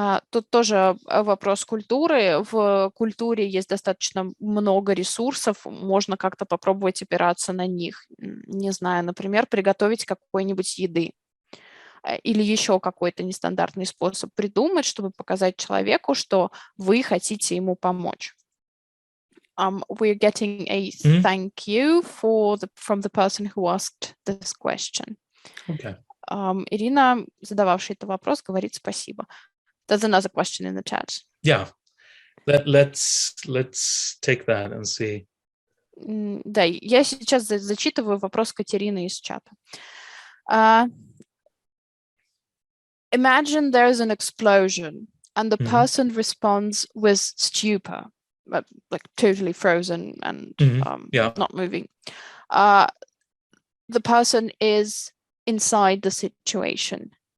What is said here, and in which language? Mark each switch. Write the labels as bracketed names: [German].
[Russian] Тут тоже вопрос культуры. В культуре есть достаточно много ресурсов, можно как-то попробовать опираться на них. Не знаю, например, приготовить какой-нибудь еды. или еще какой-то нестандартный способ придумать, чтобы показать человеку, что вы хотите ему помочь. [English] We're getting a thank you from the person who asked this question. Okay. [Russian] Ирина, задававшая этот вопрос, говорит спасибо. [English] There's another question in the chat. Yeah. Let's take that and see. [Russian] Да, я сейчас зачитываю вопрос Катерины из чата. [English] Imagine there's an explosion and the person responds with stupor, like totally frozen and not moving. The person is inside the situation.